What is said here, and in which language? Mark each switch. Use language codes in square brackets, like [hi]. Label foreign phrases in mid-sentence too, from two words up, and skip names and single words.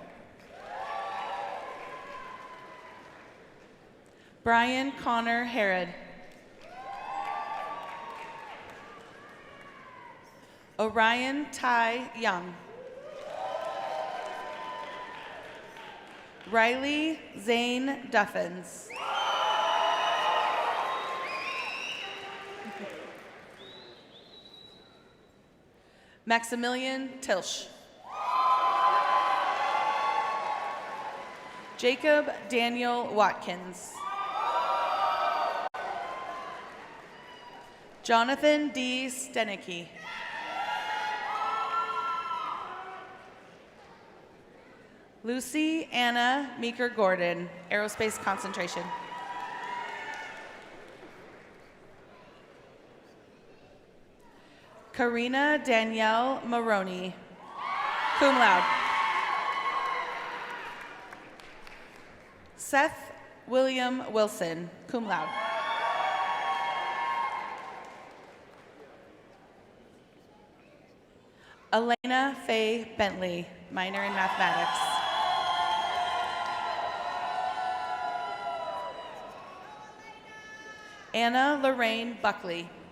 [en] Brian Connor Herod. Orion Ty Young. Riley Zane Duffins. Maximilian Tilsch. Jacob Daniel Watkins. Jonathan D. Stenicky. Lucy Anna Meeker-Gordon, Aerospace Concentration. Karina Danielle Maroney, cum laude. Seth William Wilson, cum laude. Elena Faye Bentley, minor in mathematics. Anna Lorraine Buckley.